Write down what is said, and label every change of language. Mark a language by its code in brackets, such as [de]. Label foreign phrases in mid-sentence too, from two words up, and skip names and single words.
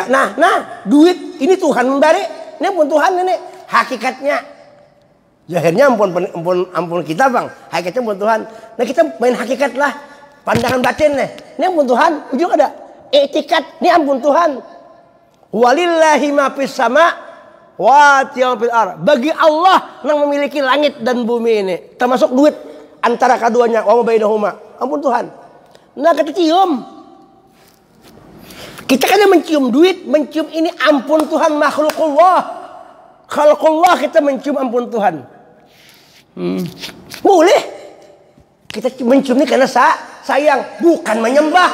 [bjn] Nah, duit ini Tuhan memberi. Ini ampun Tuhan ini hakikatnya. Zahirnya ampun kita bang. Hakikatnya ampun Tuhan. Nah kita main hakikat lah. Pandangan batin nih. Ini ampun Tuhan. Ujung ada etikat. Ini ampun Tuhan. [ar] ولله ما في السما السماوات وفي الأرض. [id] Bagi Allah yang memiliki langit dan bumi ini, termasuk duit antara keduanya, [ar] وما بينهما. [bjn] Ampun Tuhan. Nah, kita cium. Kita kan mencium duit, mencium ini ampun Tuhan makhlukullah. Khalqullah kita mencium ampun Tuhan. Boleh. Kita mencium ini karena sayang, bukan menyembah.